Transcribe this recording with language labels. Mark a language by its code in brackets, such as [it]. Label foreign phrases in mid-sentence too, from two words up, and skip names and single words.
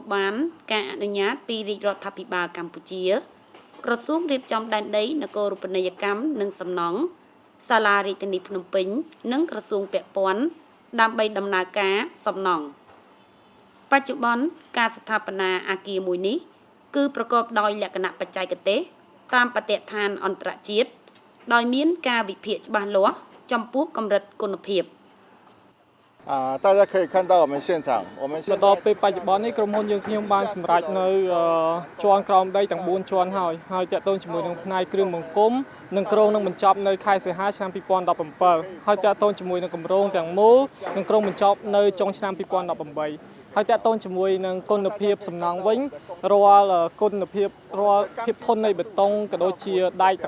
[km] បានការអនុញ្ញាតពីរាជរដ្ឋាភិបាលកម្ពុជាក្រសួងរៀបចំដែនដីនគររូបនីយកម្មនិងសំណង់សាលារាជធានីភ្នំពេញនិងក្រសួងពាក់ព័ន្ធដើម្បីដំណើរការសំណង់បច្ចុប្បន្នការស្ថាបនាអគារមួយនេះគឺប្រកបដោយលក្ខណៈបច្ចេកទេសតាមបទដ្ឋានអន្តរជាតិដោយមានការវិភាគច្បាស់លាស់ចំពោះកម្រិតគុណភាព [zh] 大家可以看到我们现场我们现在 [km] ដល់ពេលបច្ចុប្បន្ននេះក្រុមហ៊ុនយើងខ្ញុំបានសម្រេចនៅជាន់ក្រោមដីទាំង4ជាន់ហើយតាក់ទងជាមួយនឹងផ្នែកគ្រឿងបង្គុំនិងក្រុងនឹងបញ្ចប់នៅខែសីហាឆ្នាំ2017ហើយតាក់ទងជាមួយនឹងគម្រោងទាំងមូលនឹងក្រុងបញ្ច ប់នៅចុងឆ្នាំ2018ហើយតាក់ទងជាមួយនឹងគុណភាពសំណង់វិញរាល់គុណភាពរាល់ភាពធន់នៃបេតុងក៏ដូចជាដែកទាំង